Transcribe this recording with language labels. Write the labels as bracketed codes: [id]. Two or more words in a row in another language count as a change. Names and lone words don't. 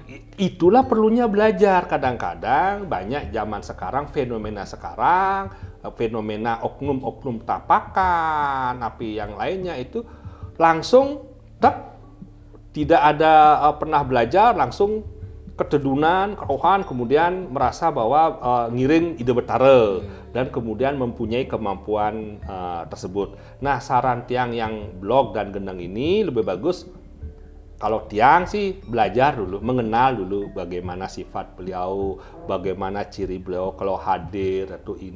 [id] Itulah perlunya belajar. Kadang-kadang banyak zaman sekarang, fenomena oknum-oknum tapakan, api yang lainnya itu langsung tidak ada pernah belajar, langsung ketedunan, kerohan, kemudian merasa bahwa [ban] ngiring ide betara [id] dan kemudian mempunyai kemampuan tersebut. Nah, saran Tiang yang blog dan gendeng ini lebih bagus kalau Tiang sih belajar dulu, mengenal dulu bagaimana sifat beliau, bagaimana ciri beliau kalau hadir atau ini.